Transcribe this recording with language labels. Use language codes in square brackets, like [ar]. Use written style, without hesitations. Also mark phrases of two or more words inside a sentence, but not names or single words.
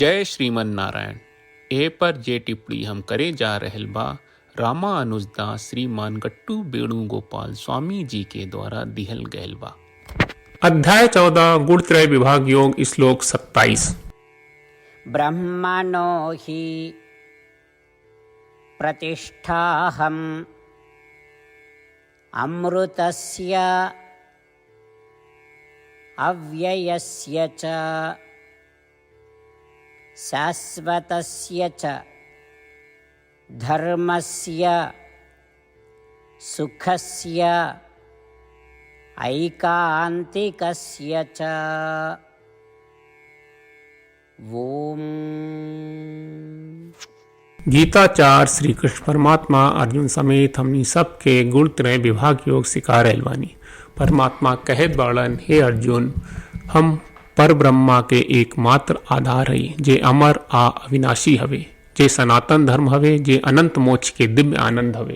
[bho] जय श्रीमन नारायण। ए पर जे टिप्पणी हम करे जा रहल बा रामानुजदास श्रीमान गट्टू वेणुगोपाल स्वामी जी के द्वारा दिहल गयल बा। अध्याय 14 गुणत्रय विभाग योग श्लोक 27। [sa] ब्रह्मणो हि प्रतिष्ठाहम् अमृतस्य अव्ययस्य च शाश्वतस्य च धर्मस्य सुखस्य ऐकान्तिकस्य च। ओम। [bho] गीताचार श्री कृष्ण परमात्मा अर्जुन समेत हमनी सबके गुणत्रय विभाग योग सिखा रहल बानी। परमात्मा कहत बाड़न, हे अर्जुन, हम पर ब्रह्मा के एकमात्र आधार हई, जे अमर आ अविनाशी हवे, जे सनातन धर्म हवे, जे अनंत मोक्ष के दिव्य आनंद हवे।